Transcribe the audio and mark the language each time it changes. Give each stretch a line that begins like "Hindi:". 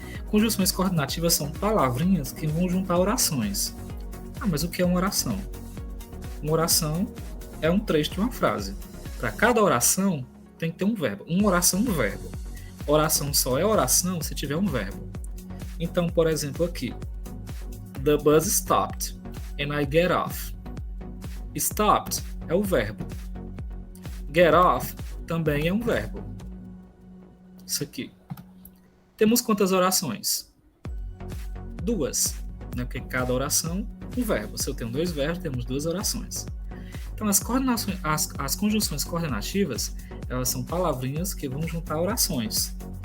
Portuguese: Conjunções coordenativas são palavrinhas que vão juntar orações. Ah, mas o que é uma oração? Uma oração é um trecho de uma frase. Para cada oração, tem que ter um verbo. Uma oração, um verbo. Oração só é oração se tiver um verbo. Então, por exemplo, aqui.
English: The bus stopped and I get off.
Portuguese: Stopped é o verbo. Get off também é um verbo. Isso aqui. Temos quantas orações? 2. Né? Porque cada oração, um verbo. Se eu tenho 2 verbos, temos 2 orações. Então, as conjunções coordenativas, elas são palavrinhas que vão juntar orações.